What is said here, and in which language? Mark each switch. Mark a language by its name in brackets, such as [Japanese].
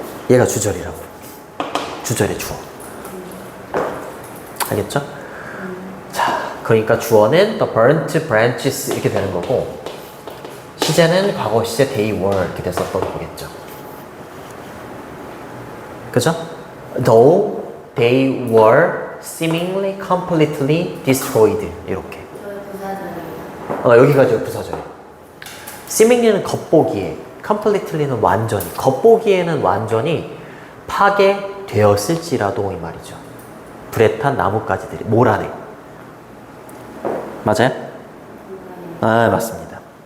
[Korean] 얘가 주절이라고. 주절의 주어. 알겠죠? 자, 그러니까 주어는 [English] the burnt branches [Korean] 이렇게 되는 거고, 시제는 과거 시제 [English] they were [Korean] 이렇게 됐었던 거겠죠. 그죠? [English] Though they were seemingly completely destroyed [Korean] 이렇게. 저희 부사절이에요. 여기까지가 부사절이에요. seemingly는 겉보기에, completely는 완전히. 겉보기에는 완전히 파괴되었을지라도 이 말이죠. 불에 탄 나뭇가지들이 모란에. 맞아요? 맞습니다.